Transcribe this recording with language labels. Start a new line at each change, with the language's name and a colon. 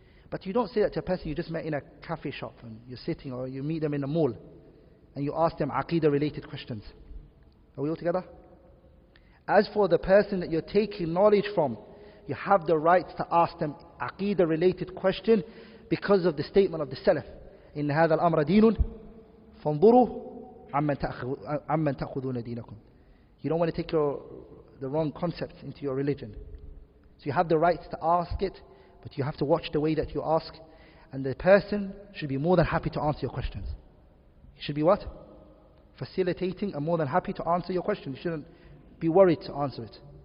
English: But you don't say that to a person you just met in a cafe shop and you're sitting, or you meet them in a mall and you ask them Aqeedah related questions. Are we all together? As for the person that you're taking knowledge from, you have the right to ask them Aqeedah related question because of the statement of the Salaf.
Arabic: إن هذا الأمر دين فانظروا عمن تأخذون دينكم.
English: You don't want to take the wrong concepts into your religion. So you have the right to ask it, but you have to watch the way that you ask, and the person should be more than happy to answer your questions. He should be what? Facilitating and more than happy to answer your question. You shouldn't be worried to answer it.